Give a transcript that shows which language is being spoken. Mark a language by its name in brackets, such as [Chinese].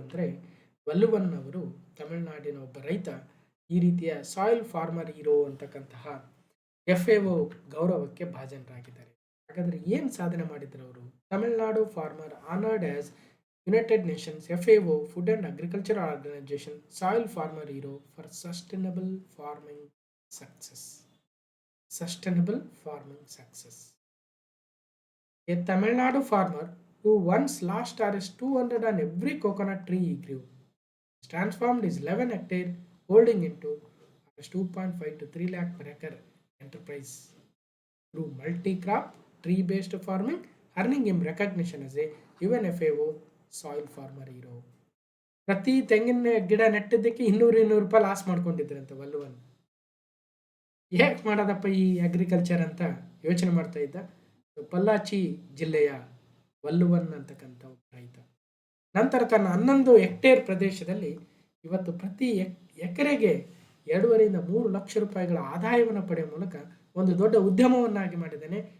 [Kannada] ಅಂದರೆ ವಲ್ಲುವನ್ ಅವರು ತಮಿಳುನಾಡಿನ ಒಬ್ಬ ರೈತ ಈ ರೀತಿಯ ಸಾಯಿಲ್ ಫಾರ್ಮರ್ ಹೀರೋ ಅಂತಕ್ಕಂತಹ FAO ಗೌರವಕ್ಕೆ ಭಾಜನರಾಗಿದ್ದಾರೆ. ಹಾಗಾದರೆ ಏನು ಸಾಧನೆ ಮಾಡಿದ್ರು ಅವರು? [English] Tamil Nadu farmer honoured as United Nations FAO food and agriculture organisation soil farmer hero for sustainable farming success. Sustainable farming success. A Tamil Nadu farmer who once lost Rs 200 on every coconut tree he grew transformed his 11 hectare holding into Rs 2.5 to 3 lakh per acre enterprise through multi-crop tree-based farming, earning him recognition as a UNFAO soil farmer hero. [Kannada] ಪ್ರತಿ ತೆಂಗಿನ ಗಿಡ ನೆಟ್ಟಿದ್ದಕ್ಕೆ 200 ರೂಪಾಯಿ loss ಮಾಡ್ಕೊಂಡಿದ್ರಂತೆ ವಲ್ಲುವನ್. ಹೇಗೆ ಮಾಡೋದಪ್ಪ ಈ agriculture ಅಂತ ಯೋಚನೆ ಮಾಡ್ತಾ ಇದ್ದ ಪಲ್ಲಾಚಿ ಜಿಲ್ಲೆಯ ವಲ್ಲುವನ್ ಅಂತಕ್ಕಂಥ ರೈತ. ನಂತರ ತನ್ನ 11 ಹೆಕ್ಟೇರ್ ಪ್ರದೇಶದಲ್ಲಿ ಇವತ್ತು ಪ್ರತಿ ಎಕರೆಗೆ 2.5 3 ಲಕ್ಷ ರೂಪಾಯಿಗಳ ಆದಾಯವನ್ನು ಪಡೆಯುವ ಮೂಲಕ ಒಂದು ದೊಡ್ಡ ಉದ್ಯಮವನ್ನಾಗಿ ಮಾಡಿದ್ದಾನೆ.